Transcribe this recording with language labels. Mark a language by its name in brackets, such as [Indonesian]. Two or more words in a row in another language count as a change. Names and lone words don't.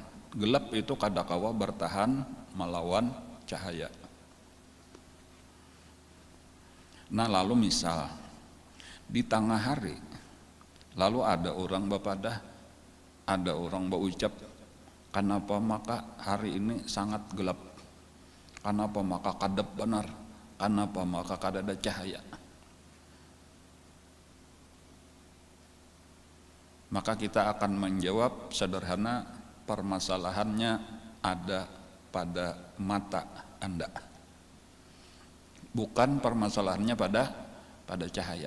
[Banjar] Gelap itu kada kawa bertahan melawan cahaya. Nah, lalu misal di tengah hari, lalu ada orang bapadah, ada orang berucap, kenapa maka hari ini sangat gelap, kenapa maka kadap benar, kenapa maka kada ada cahaya. [Indonesian] Maka kita akan menjawab sederhana, permasalahannya ada pada mata Anda, bukan permasalahannya pada cahaya.